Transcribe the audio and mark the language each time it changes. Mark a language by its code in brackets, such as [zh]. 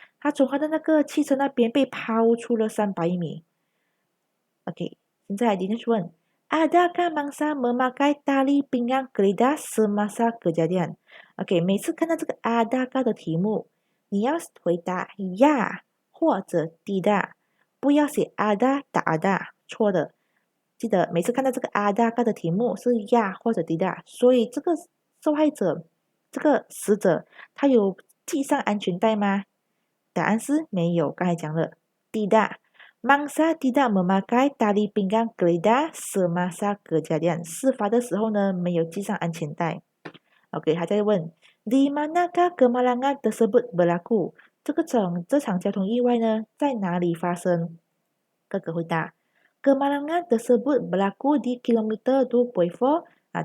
[zh] 他从他的那个汽车那边被抛出了300米。现在 [ms] Dinesh问 Adakah mangsa memakai tali pinggang kereta semasa kejadian？ [zh] 每次看到这个 adakah 的题目，你要回答 ya 或者 tidak， 不要写 ada tak ada， 错的。记得每次看到这个 adakah 的题目是 ya 或者 tidak， 所以这个受害者，这个死者，他有系上安全带吗？答案是没有，刚才讲了 [ms] tidak。Mangsa tidak memakai tali pinggang kereta semasa kejadian。 [zh] 事发的时候呢，没有系上安全带。他在问 [ms] Di manakah kemalangan tersebut berlaku？ [zh] 这场交通意外呢，在哪里发生？哥哥回答 [ms] Kemalangan tersebut berlaku di kilometer 2.4。